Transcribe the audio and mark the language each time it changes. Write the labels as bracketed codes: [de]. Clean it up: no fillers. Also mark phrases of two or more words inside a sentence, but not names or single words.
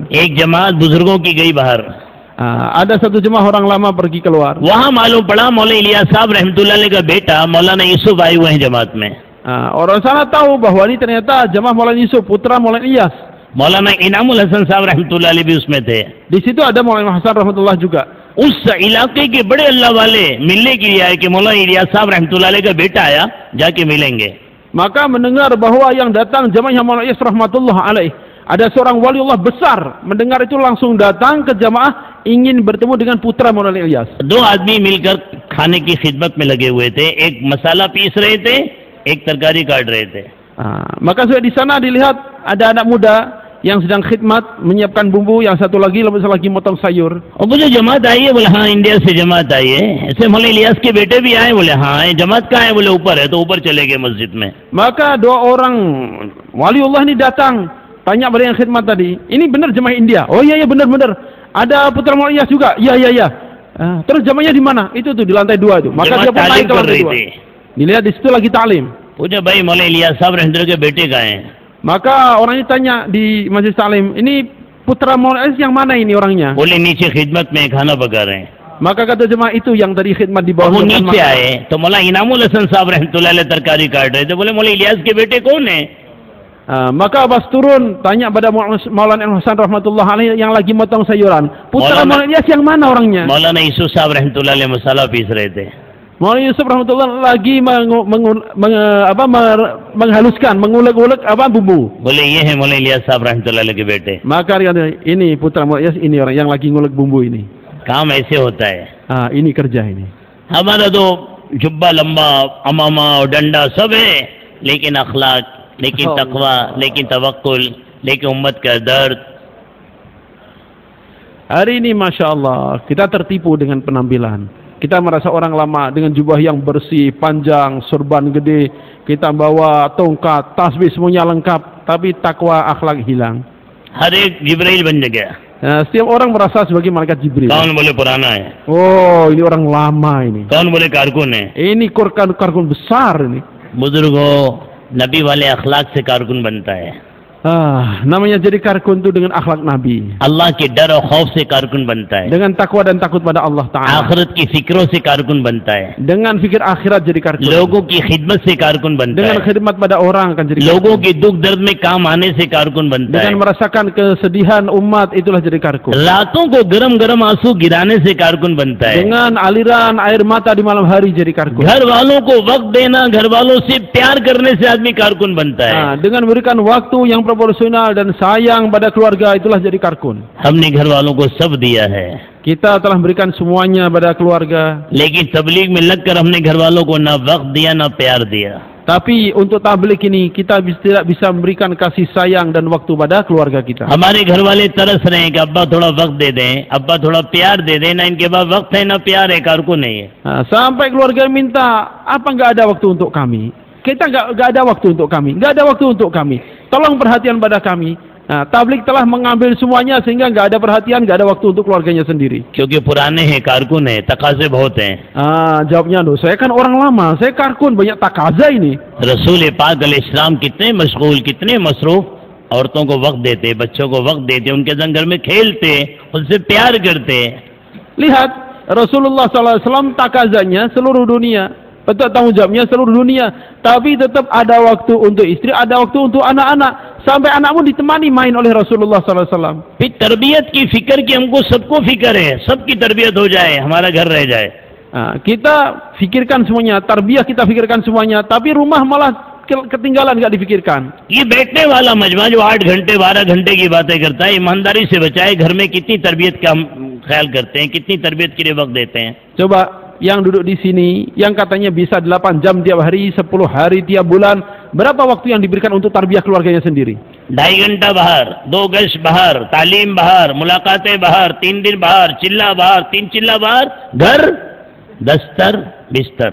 [hi] एक जमात बुजुर्गों की गई बाहर. [id] Ada satu jemaah orang lama pergi keluar. [hi] वहाँ मालूम पड़ा मौलाना इलियास साहब [ar] رحمة الله عليه [hi] का बेटा मौलाना यूसुफ आए हुए हैं जमात में. [id] Orang sana tahu bahwa ini ternyata jemaah Maulana Yusuf, putra Maulana Ilyas. [hi] मौलाना इनामुल हसन साहब [ar] رحمة الله عليه [hi] भी उसमें थे. [id] Di situ ada Maulana Hasan rahmatullah juga. [hi] उस इलाके के बड़े अल्लाह वाले मिलने के लिए आए कि मौलाना इलियास साहब [ar] رحمة الله عليه [hi] का बेटा आया, जाके मिलेंगे. [id] Maka mendengar bahwa yang datang jemaah Maulana Ilyas [ar] رحمة الله عليه, [id] ada seorang waliullah besar, mendengar itu langsung datang ke jemaah ingin bertemu dengan putra Maulana Ilyas. [hi] 2 आदमी मिलकर खाने की खिदमत में लगे हुए थे, एक मसाला पीस रहे थे, एक तरकारी काट रहे थे. [id] Maka sudah di sana dilihat ada anak muda yang sedang khidmat menyiapkan bumbu, yang satu lagi motong sayur. [hi] और वो जो जमात आई है बोले हाँ इंडिया से जमात आई है. ऐसे मौलाना इलियास के बेटे भी आए, बोले हाँ जमात कहाँ है, बोले ऊपर है. तो ऊपर चले गए मस्जिद में. [id] Maka 2 orang waliullah ini datang, tanya pada yang khidmat tadi, ini benar jemaah India? Oh iya benar. Ada putra Maulana Ilyas juga? Iya. Terus jemaahnya di mana? Itu tuh di lantai 2 itu. Maka dia pun naik ke lantai 2. Dilihat di situ lagi taklim. [hi] पूछा भाई मौलाना इलियास साहब रहमतुल्लाह के बेटे कहाँ हैं? [id] Maka orang ini tanya di masjid taklim, ini putra Maulana Ilyas yang mana ini orangnya? [hi] बोले नीचे खिदमत में खाना पका रहे हैं. [id] Maka kata jemaah itu yang tadi khidmat di bawah. [hi] वो नीचे आए तो मौलाना इनामुल हसन साहब [ar] رحمة الله عليه [hi] तरकारी काट रहे थे. बोले मौलाना इलियास के बेटे कौन है? [id] Maka pas turun tanya pada Maulana Hasan [ar] رحمة الله عليه [id] yang lagi motong sayuran, putra Maulana Ilyas yang mana orangnya? [hi] मौलाना यूसुफ साहब [ar] رحمة الله عليه [hi] मसाला पीस रहे थे. [id] Maulana Yusuf rahmatullah lagi menghaluskan, mengulek-ulek bumbu. [hi] बोले ये है मौलाना इलियास साहब [ar] رحمة الله عليه [hi] के बेटे. [id] Maka dia kata, ini putra Maulana Ilyas, ini orang yang lagi ngulek bumbu ini. [hi] काम ऐसे होता है. [id] Ini kerja ini. [hi] हमारा तो जुब्बा लंबा, अमामा और डंडा सब है, लेकिन अखलाक, लेकिन तकवा, लेकिन तवक्कुल, लेकिन उम्मत का दर्द. [id] Hari ini [ar] ما شاء الله [id] kita tertipu dengan penampilan. Kita merasa orang lama dengan jubah yang bersih, panjang, sorban gede, kita bawa tongkat, tasbih semuanya lengkap, tapi takwa akhlak hilang. [hi] हर एक जिब्राइल बन गया. [id] Setiap orang merasa sebagai malaikat Jibril. [hi] कौन बोले पुराना है, [id] Oh, ini orang lama ini. [hi] कौन बोले कारकुन है. [id] Ini karkun besar ini. [hi] बुजुर्गों, नबी वाले अखलाक से कारकुन बनता है. [id] Namanya jadi karkun itu dengan akhlak Nabi. [hi] अल्लाह के डर और खौफ से कारकुन बनता है. [id] Dengan takwa dan takut pada Allah Ta'ala. [hi] आखिरत की फिक्रों से कारकुन बनता है. [id] Dengan fikir akhirat jadi karkun. [hi] लोगों की खिदमत से कारकुन बनता [id] Dengan [hi] है. [id] khidmat pada orang akan jadi [hi] लोगों [id] karkun. [hi] के दुख दर्द में काम आने से कारकुन बनता है. [id] Dengan merasakan kesedihan umat itulah jadi karkun. [hi] रातों को गरम गरम आंसू गिराने से कारकुन बनता है. [id] Dengan aliran air mata di malam hari jadi karkun. [hi] घर वालों को वक्त देना, घर वालों से प्यार करने से आदमी कारकुन बनता है. [id] Dengan memberikan waktu yang proporsional dan sayang pada keluarga itulah jadi karkun. [hi] हमने घर वालों को सब दिया है, [id] Kita telah berikan semuanya pada keluarga. [hi] लेकिन तबलीग में लगकर हमने घर वालों को ना वक्त दिया ना प्यार दिया. [id] Tapi untuk tabligh ini kita tidak bisa memberikan kasih sayang dan waktu pada keluarga kita. [hi] हमारे घर वाले तरस रहे हैं कि अब्बा थोड़ा वक्त दे दें, अब्बा थोड़ा प्यार दे दें. ना इनके पास वक्त है ना प्यार है, कारकुन नहीं है. [id] Sampai keluarga minta, apa nggak ada waktu untuk kami? Kita nggak ada waktu untuk kami, nggak ada waktu untuk kami. Tolong perhatian pada kami. Tabligh telah mengambil semuanya sehingga nggak ada perhatian, nggak ada waktu untuk keluarganya sendiri. [hi] क्योंकि पुराने हैं, कारकुन है, तकाजे बहुत हैं. [id] Jawabnya, loh, saya kan orang lama, saya karkun, banyak takaza ini. रसूल पाक अलैहिस्सलाम कितने मशगूल, कितने मसरूफ, औरतों को वक्त देते, बच्चों को वक्त देते, उनके संग घर में खेलते, उनसे प्यार करते. Lihat, Rasulullah SAW takazanya seluruh dunia. Betul, tanggung jawabnya seluruh dunia. Tapi tetap ada waktu untuk istri, ada waktu untuk anak-anak. Sampai anakmu ditemani main oleh Rasulullah SAW. [hi] फिर तरबियत की फिक्र की हमको सबको फिक्र है, सबकी तरबियत हो जाए, हमारा घर रह जाए. [id] Kita fikirkan semuanya, tarbiyah kita fikirkan semuanya, tapi rumah malah ketinggalan, nggak dipikirkan. [hi] ये बैठने वाला मजमा जो 8 घंटे 12 घंटे की बातें करता है, ईमानदारी से बचाए, घर में कितनी तरबियत का हम ख्याल करते हैं, कितनी तरबियत के लिए वक्त देते हैं. [id] Coba yang duduk di sini, yang katanya bisa 8 jam tiap hari, 10 hari tiap bulan, berapa waktu yang diberikan untuk tarbiyah keluarganya sendiri? [hi] 2.5 घंटा बाहर, 2 गश बाहर, तालीम बाहर, मुलाकातें बाहर, 3 दिन बाहर, चिल्ला बाहर, 3 चिल्ला बाहर, घर, दस्तर, बिस्तर.